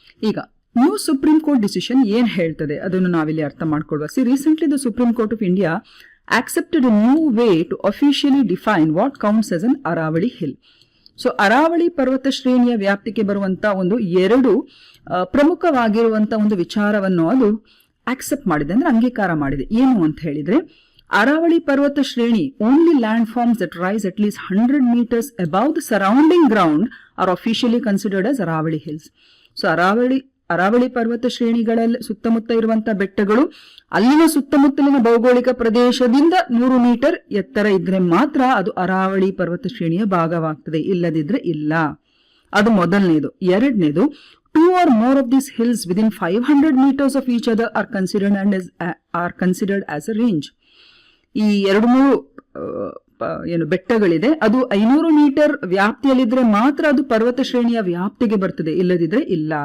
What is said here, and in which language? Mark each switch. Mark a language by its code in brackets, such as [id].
[kn] ಈಗ new supreme court decision ಏನ್ ಹೇಳ್ತದೆ ಅದನ್ನು ನಾವಿಲ್ಲಿ ಅರ್ಥ ಮಾಡ್ಕೊಳ್ವಾ. [en] Recently the supreme court of India accepted a new way to officially define what counts as an Aravali hill. [kn] So Aravalli ಪರ್ವತ ಶ್ರೇಣಿಯ ವ್ಯಾಪ್ತಿಗೆ ಬರುವಂತ ಒಂದು 2 ಪ್ರಮುಖವಾಗಿರುವಂತ ಒಂದು ವಿಚಾರವನ್ನು ಅದು ಆಕ್ಸೆಪ್ಟ್ ಮಾಡಿದೆ, ಅಂದ್ರೆ ಅಂಗೀಕಾರ ಮಾಡಿದೆ. ಏನು ಅಂತ ಹೇಳಿದ್ರೆ, ಅರಾವಳಿ ಪರ್ವತ ಶ್ರೇಣಿ [en] Only landforms that rise at least 100 meters above the surrounding ground are officially considered as Aravali hills. [kn] So Aravalli ಪರ್ವತ ಶ್ರೇಣಿಗಳಲ್ಲಿ ಸುತ್ತಮುತ್ತ ಇರುವಂತಹ ಬೆಟ್ಟಗಳು ಅಲ್ಲಿನ ಸುತ್ತಮುತ್ತಲಿನ ಭೌಗೋಳಿಕ ಪ್ರದೇಶದಿಂದ 100 ಮೀಟರ್ ಎತ್ತರ ಇದ್ರೆ ಮಾತ್ರ ಅದು ಅರಾವಳಿ ಪರ್ವತ ಶ್ರೇಣಿಯ ಭಾಗವಾಗ್ತದೆ, ಇಲ್ಲದಿದ್ರೆ ಇಲ್ಲ. ಅದು ಮೊದಲನೇದು. ಎರಡನೇದು, [en] 2 or more of these hills within 500 meters of each other are considered as a range. [kn] ಈ 2-3 ಬೆಟ್ಟಗಳಿದೆ, ಅದು 500 ಮೀಟರ್ ವ್ಯಾಪ್ತಿಯಲ್ಲಿದ್ರೆ ಮಾತ್ರ ಅದು ಪರ್ವತ ಶ್ರೇಣಿಯ ವ್ಯಾಪ್ತಿಗೆ ಬರ್ತದೆ, ಇಲ್ಲದಿದ್ರೆ ಇಲ್ಲ.